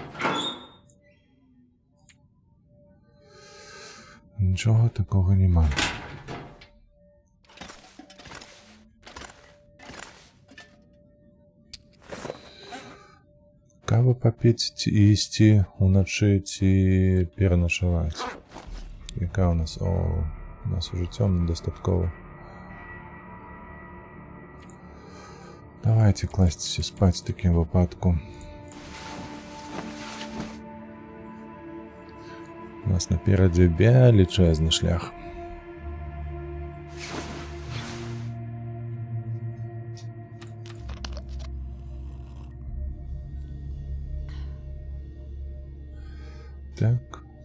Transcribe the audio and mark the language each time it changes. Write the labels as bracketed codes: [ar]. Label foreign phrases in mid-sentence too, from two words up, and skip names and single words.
[be] Нічога такого нема. Каву попіць ці ісці уначы ці пераначаваць. [uk] Яка у нас? [be] О, у нас уже цёмна дастаткова. Давайте класціся спаць в такім выпадку. У нас наперадзе велічэзны шлях. Так.